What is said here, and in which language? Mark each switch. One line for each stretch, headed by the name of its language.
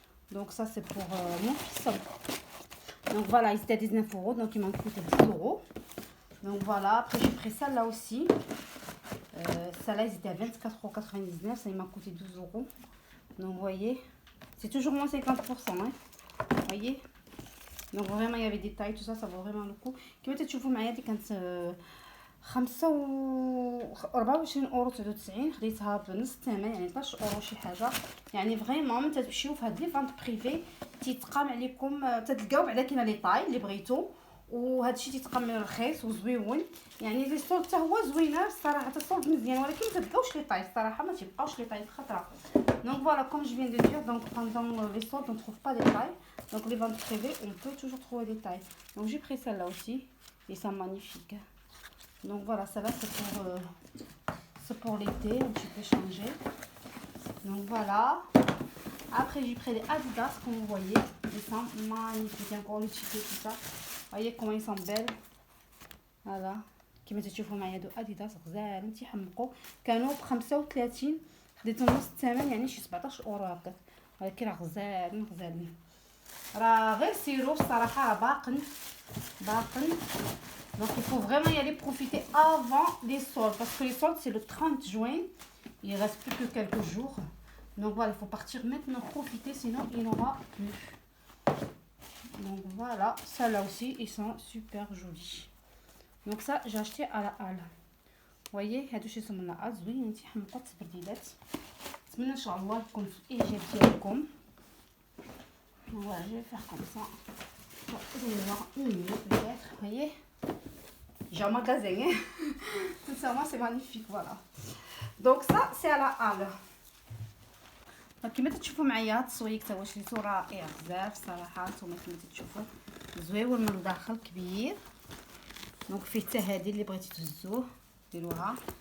French: Donc ça, c'est pour mon fils. Donc voilà, ils étaient à 19 euros, donc ils m'ont coûté 10 euros. Donc voilà, après j'ai pris celle-là aussi. Celle-là, ils étaient à 24,99 euros, ça il m'a coûté 12 euros. Donc vous voyez, c'est toujours moins 50%. Hein. Vous voyez. Donc vraiment il y avait des tailles, tout ça, ça vaut vraiment le coup.
Arabic: كما تشوفوا معايا دي كانت 24 اورو 99، خديتها بنص الثمن يعني 12 اورو شي حاجه. يعني فريمون تمشيو في هاد لي فانت بريفي تيتقام عليكم، تلقاو بعدا كاينه لي طاي اللي بغيتو، وهذا الشيء تيتقام رخيص وزويون. يعني لي صولد حتى هو زوينه الصراحه، الصولد مزيان، ولكن ما تلقاوش لي طاي الصراحه، ما تيبقاوش لي طاي الخطره.
French: Donc voilà, comme je viens de dire, donc pendant les soldes on ne trouve pas des tailles. Donc les ventes privées on peut toujours trouver des tailles. Donc j'ai pris celle-là aussi et c'est magnifique. Donc voilà, celle-là c'est pour l'été, un petit peu changé. Donc voilà. Après j'ai pris les Adidas, comme vous voyez, ils sont magnifiques, encore le ticket tout ça. Voyez comment ils sont belles. Voilà.
Arabic: كما تشوفوا معايا هادو اديداس غزالين تيحمقوا، كانوا ب 35، خديتهم نص الثمن يعني شي 17 اورو هكا، ولكن راه غزالين راه غير سيرو الصراحه، راه باقن.
French: Donc il faut vraiment y aller profiter avant les soldes, parce que les soldes c'est le 30 juin, il reste plus que quelques jours. Donc voilà, il faut partir maintenant profiter, sinon il n'y aura plus. Donc voilà, celles-là aussi ils sont super jolis. Donc ça j'ai acheté à la halle. Vous voyez,
Arabic: هادو شي سمنا لا زوينين تيحمقوا تبرديلات. نتمنى ان شاء الله يكون في الاعجاب ديالكم.
French: Voilà, je vais faire comme ça. Vous allez voir une minute peut-être. Vous voyez, j'ai un magasin. Hein. Sincèrement, c'est magnifique. Voilà. Donc ça, c'est à la halle.
Arabic: كما تشوفوا معايا التسويق تا واش شريتو رائع بزاف صراحه. نتوما كما تشوفوا زويون من الداخل كبير. دونك فيه حتى هذه اللي بغيتي تهزوه ديروها.